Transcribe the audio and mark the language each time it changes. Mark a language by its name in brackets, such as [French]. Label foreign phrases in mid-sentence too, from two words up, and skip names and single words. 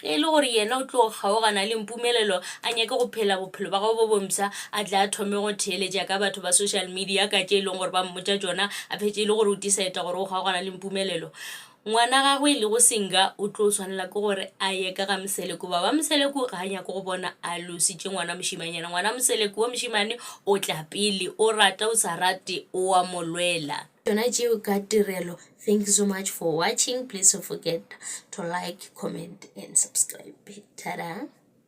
[Northern Sotho] e le gore yena o tlo go kgaogana le Mpumelelo a nyake go phela bophelo ba gagwe bo bomsa a tla a thome go theeletša ka batho ba [English] social media [Northern Sotho] ka tše e leng gore ba mmotša tšona a phetše e le gore o decide gore o kgaogana le Mpumelelo ngwana gagwe le go Singa o tlo tshwanela ke gore a ye ka ga Mseleku baba Mseleku ga a nyake go bona a lositše ngwana mošimanyana ngwana Mseleku wa mošimane o tla pele o rata o sa rate o a molwela yona tšeo ka tirelo. [English] Thank you so much for watching. Please don't forget to like, comment and subscribe. Ta-da.